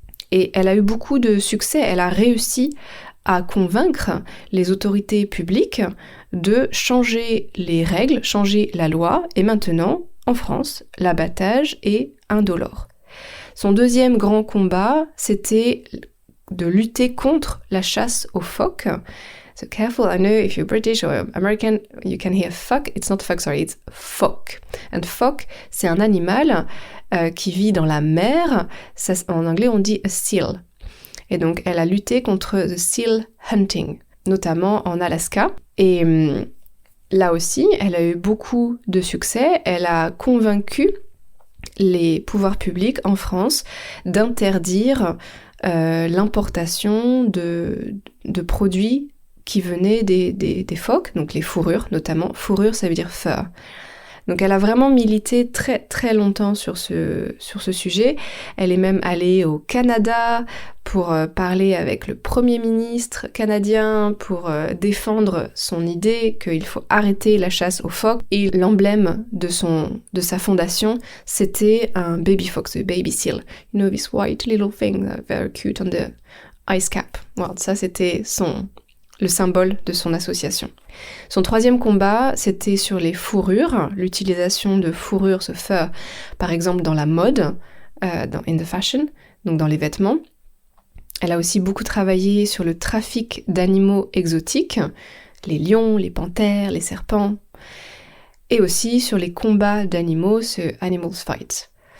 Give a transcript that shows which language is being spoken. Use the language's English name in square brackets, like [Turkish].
[French] Et elle a eu beaucoup de succès, elle a réussi à convaincre les autorités publiques de changer les règles, changer la loi, et maintenant, en France, l'abattage est indolore. Son deuxième grand combat, c'était de lutter contre la chasse aux phoques. [English] So careful, I know if you're British or American, you can hear fuck. It's not fuck, sorry, it's phoque. [French] And phoque, c'est un animal qui vit dans la mer. Ça, en anglais, on dit a seal. Et donc, elle a lutté contre [English] the seal hunting, [French] notamment en Alaska. Et là aussi, elle a eu beaucoup de succès. Elle a convaincu les pouvoirs publics en France d'interdire l'importation de produits qui venaient des phoques, donc les fourrures notamment. Fourrure, ça veut dire fur. Donc elle a vraiment milité très très longtemps sur ce sujet. Elle est même allée au Canada pour parler avec le Premier ministre canadien pour défendre son idée qu'il faut arrêter la chasse aux phoques. Et l'emblème de sa fondation, c'était un [English] baby fox, a baby seal. You know this white little thing, very cute on the ice cap. [French] Well, ça c'était le symbole de son association. Son troisième combat, c'était sur les fourrures, l'utilisation de fourrures, ce fur, par exemple dans la mode, [English] in the fashion, [French] donc dans les vêtements. Elle a aussi beaucoup travaillé sur le trafic d'animaux exotiques, les lions, les panthères, les serpents, et aussi sur les combats d'animaux, ce [English] Animals Fight.